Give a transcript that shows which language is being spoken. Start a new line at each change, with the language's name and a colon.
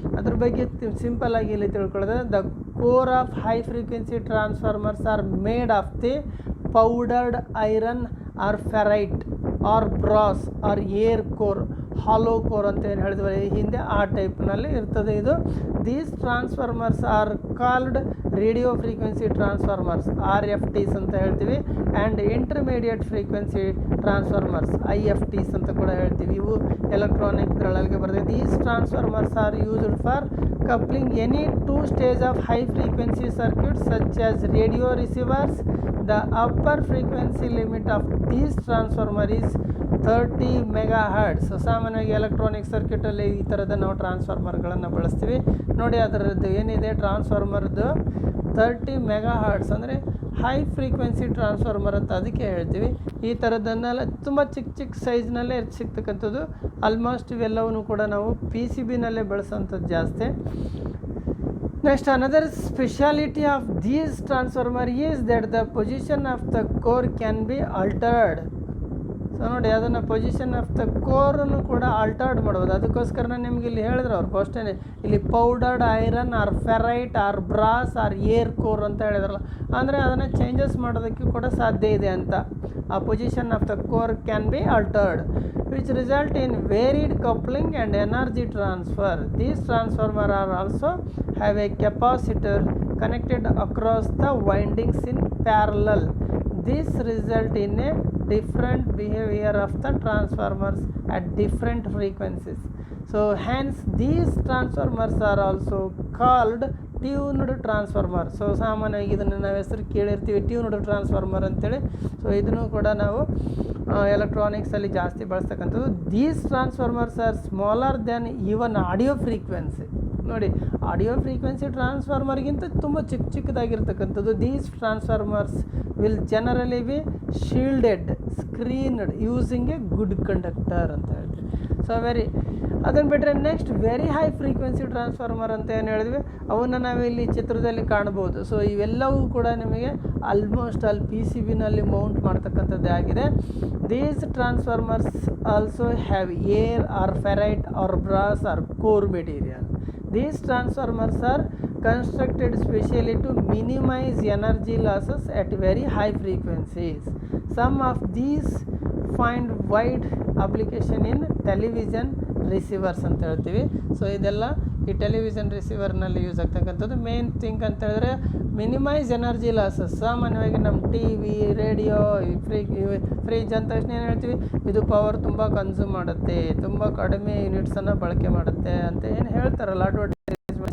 Kannada: ಅದ್ರ ಬಗ್ಗೆ ಸಿಂಪಲ್ಲಾಗಿ ಇಲ್ಲಿ ತಿಳ್ಕೊಳ್ಳೋದು,
English: the core of high frequency transformers are made of the powdered iron or ferrite or brass or air core, hollow core
Kannada: ಅಂತ ಏನು ಹೇಳಿದ್ವಿ ಹಿಂದೆ, ಆ ಟೈಪ್ನಲ್ಲಿ ಇರ್ತದೆ ಇದು.
English: these transformers are called radio frequency transformers, RFTs
Kannada: ಅಂತ ಹೇಳ್ತೀವಿ,
English: and intermediate frequency transformers, IFTs
Kannada: ಅಂತ ಕೂಡ ಹೇಳ್ತೀವಿ. ಇವು ಎಲೆಕ್ಟ್ರಾನಿಕ್ಸ್ಗಳೊಳಗೆ ಬರ್ತದೆ.
English: These transformers are used for coupling any two stage of high frequency circuits such as radio receivers. The upper frequency limit of these transformer is 30 MHz.
Kannada: So ಸಾಮಾನ್ಯವಾಗಿ electronic ಸರ್ಕ್ಯೂಟಲ್ಲಿ ಈ ಥರದ ನಾವು ಟ್ರಾನ್ಸ್ಫಾರ್ಮರ್ಗಳನ್ನು ಬಳಸ್ತೀವಿ ನೋಡಿ. ಅದರದ್ದು ಏನಿದೆ ಟ್ರಾನ್ಸ್ಫಾರ್ಮರ್ದು 30 MHz ಅಂದರೆ ಹೈ ಫ್ರೀಕ್ವೆನ್ಸಿ ಟ್ರಾನ್ಸ್ಫಾರ್ಮರ್ ಅಂತ ಅದಕ್ಕೆ ಹೇಳ್ತೀವಿ. ಈ ಥರದನ್ನೆಲ್ಲ ತುಂಬ ಚಿಕ್ಕ ಚಿಕ್ಕ ಸೈಜ್ನಲ್ಲೇ ಸಿಗ್ತಕ್ಕಂಥದ್ದು. ಆಲ್ಮೋಸ್ಟ್ ಇವೆಲ್ಲವೂ ಕೂಡ ನಾವು PCBನಲ್ಲೇ ಬಳಸೋಂಥದ್ದು ಜಾಸ್ತಿ.
English: Next another speciality of these transformer is that the position of the core can be altered.
Kannada: So ನೋಡಿ, ಅದನ್ನು
English: position of the
Kannada: ಕೋರನ್ನು ಕೂಡ ಆಲ್ಟರ್ಡ್ ಮಾಡ್ಬೋದು. ಅದಕ್ಕೋಸ್ಕರ ನಿಮ್ಗೆ ಇಲ್ಲಿ ಹೇಳಿದ್ರು ಅವ್ರು ಫಸ್ಟೇ, ಇಲ್ಲಿ
English: powdered iron or ferrite or brass or air core
Kannada: ಅಂತ ಹೇಳಿದ್ರಲ್ಲ, ಅಂದರೆ ಅದನ್ನು ಚೇಂಜಸ್ ಮಾಡೋದಕ್ಕೆ ಕೂಡ ಸಾಧ್ಯ ಇದೆ ಅಂತ.
English: ಆ position of the core can be altered which result in varied coupling and energy transfer. These transformers are also have a capacitor connected across the windings in parallel. This result in a different behavior of the transformers at different frequencies. So hence these transformers are also called tuned transformer.
Kannada: So ಸಾಮಾನ್ಯವಾಗಿ ಇದನ್ನು ನಾವು ಹೆಸರು ಕೇಳಿರ್ತೀವಿ, tuned transformer ಅಂತೇಳಿ. So ಇದನ್ನು ಕೂಡ ನಾವು ಎಲೆಕ್ಟ್ರಾನಿಕ್ಸಲ್ಲಿ ಜಾಸ್ತಿ ಬಳಸ್ತಕ್ಕಂಥದ್ದು.
English: These transformers are smaller than even audio frequency.
Kannada: ನೋಡಿ, ಆಡಿಯೋ ಫ್ರೀಕ್ವೆನ್ಸಿ ಟ್ರಾನ್ಸ್ಫಾರ್ಮರ್ಗಿಂತ ತುಂಬ ಚಿಕ್ಕದಾಗಿರ್ತಕ್ಕಂಥದ್ದು.
English: these transformers will generally be shielded, screened using a good conductor
Kannada: ಅಂತ ಹೇಳ್ತೀವಿ. ಸೊ ಅದನ್ನು ಬಿಟ್ಟರೆ next very high frequency transformer ಅಂತ ಏನು ಹೇಳಿದ್ವಿ, ಅವನ್ನು ನಾವಿಲ್ಲಿ ಚಿತ್ರದಲ್ಲಿ ಕಾಣ್ಬೋದು. ಸೊ ಇವೆಲ್ಲವೂ ಕೂಡ ನಿಮಗೆ ಆಲ್ಮೋಸ್ಟ್ ಅಲ್ಲಿ PCBನಲ್ಲಿ ಮೌಂಟ್ ಮಾಡ್ತಕ್ಕಂಥದ್ದೇ ಆಗಿದೆ.
English: These transformers also have air or ferrite or brass or core material. These transformers are constructed specially to minimize energy losses at very high frequencies. Some of these find wide application in television receivers
Kannada: ಅಂತ ಹೇಳ್ತೀವಿ. So ಇದೆಲ್ಲ ಈ television ರಿಸೀವರ್ನಲ್ಲಿ use ಆಗ್ತಕ್ಕಂಥದ್ದು. Main thing ಅಂತ ಹೇಳಿದ್ರೆ minimise energy losses. ಸಾಮಾನ್ಯವಾಗಿ ನಮ್ಮ TV, radio, fridge ಅಂದ ತಕ್ಷಣ ಏನು ಹೇಳ್ತೀವಿ, ಇದು ಪವರ್ ತುಂಬ ಕನ್ಸ್ಯೂಮ್ ಮಾಡುತ್ತೆ, ತುಂಬ ಕಡಿಮೆ ಯೂನಿಟ್ಸನ್ನು ಬಳಕೆ ಮಾಡುತ್ತೆ ಅಂತ ಏನು ಹೇಳ್ತಾರಲ್ಲ ಅಡ್ವರ್ಟೈಸ್ಮೆಂಟ್.